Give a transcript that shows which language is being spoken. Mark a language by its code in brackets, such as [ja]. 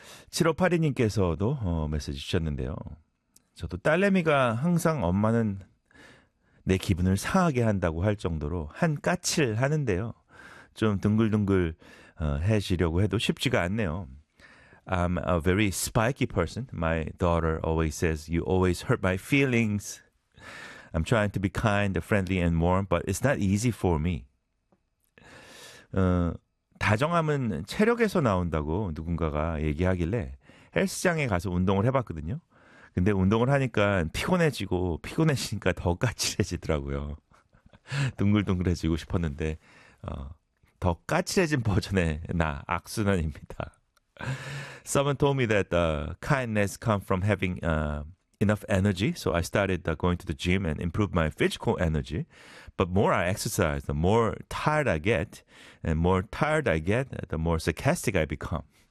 [ko] 7582님께서도 메시지 주셨는데요. 저도 딸내미가 항상 엄마는 내 기분을 상하게 한다고 할 정도로 한 까칠하는데요. 좀 둥글둥글 해지려고 해도 쉽지가 않네요. [en] I'm a very spiky person. My daughter always says, you always hurt my feelings. I'm trying to be kind, friendly, and warm, but it's not easy for me. [ko] 다정함은 체력에서 나온다고 누군가가 얘기하길래 헬스장에 가서 운동을 해봤거든요. 근데 운동을 하니까 피곤해지고 피곤해지니까 더 까칠해지더라고요. 둥글둥글해지고 싶었는데 더 까칠해진 버전의 나, 악순환입니다. [en] Someone told me that kindness comes from having enough energy. So I started going to the gym and improved my physical energy. But more I exercise, the more tired I get. And more tired I get, the more sarcastic I become.